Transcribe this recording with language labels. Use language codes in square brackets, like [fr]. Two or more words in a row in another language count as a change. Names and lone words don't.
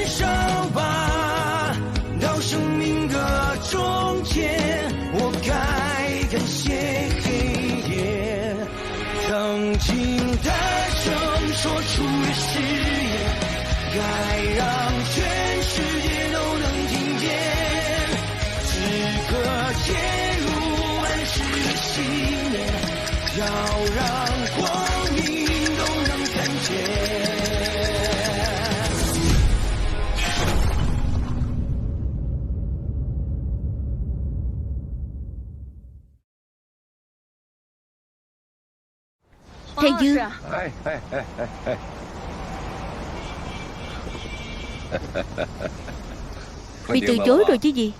[zh] 烧吧到生命的终结，我该感谢黑夜，曾经大声说出的誓言，该让全世界都能听见，此刻切入安适的信念，要让光明都能看见。 [vi] Thầy Dương, bị từ chối rồi chứ gì.